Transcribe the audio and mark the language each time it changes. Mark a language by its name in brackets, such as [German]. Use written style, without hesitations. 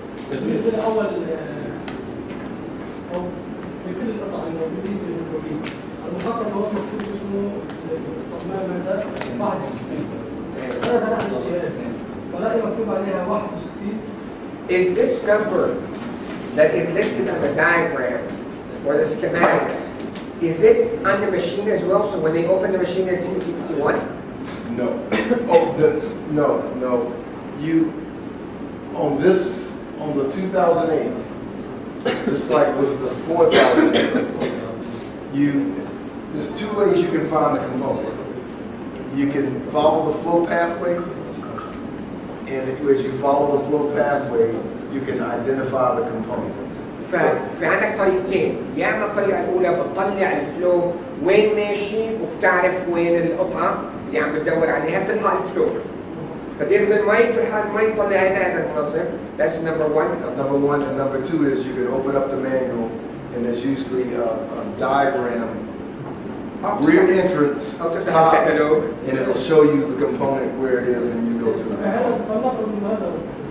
[Arabic] بالنسبه لاول او في كل القطع الموجودين بالموجودين المخطط هو مكتوب اسمه الصمام هذا 61. انا فتحت الجهاز بلاقي مكتوب عليها 61. [English] Is this number that is listed on the diagram or the schematic, is it on the machine as well? So when they open the machine they see 61? No. No. You, on the 2008, just like with the 4008, there's 2 ways you can find the component. You can follow the flow pathway, and as you follow the flow pathway, you can identify the component. [Arabic] ففي عندك طريقتين، يا اما الطريقه الاولى بتطلع الفلو وين ماشي وبتعرف وين القطعه اللي عم بتدور عليها بتلحق الفلو. فبياخذ المي بتلحق المي تطلع هذا المنظم. [English] That's number 1. That's number 1, and number 2 is you can open up the manual, and there's usually a diagram, rear entrance, top, and it'll show you the component where it is, and you go to the component.